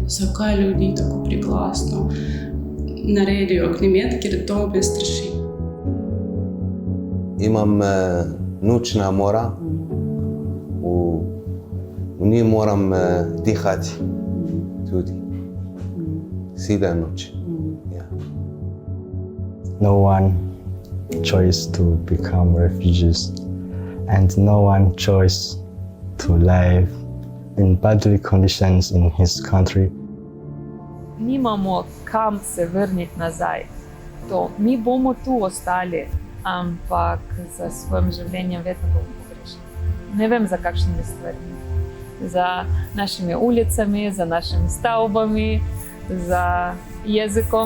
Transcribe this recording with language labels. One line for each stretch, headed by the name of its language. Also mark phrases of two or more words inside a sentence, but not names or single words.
Slovenian: Zakaj ljudi tako priglasno naredijo ognjemet, ker to me straši. Imam nočna mora, v njej moram dihati tudi. Cela noč.
English: No one choice to become refugees and no one choice to live in badly conditions in his country.
Slovenian: Nimamo kam se vrniti nazaj. Mi bomo tu ostali, ampak za svojim življenjem vedno bomo pogrešani. Ne vem, za kakšnimi stvarmi. Za našimi ulicami, za našimi stavbami, za jezikom.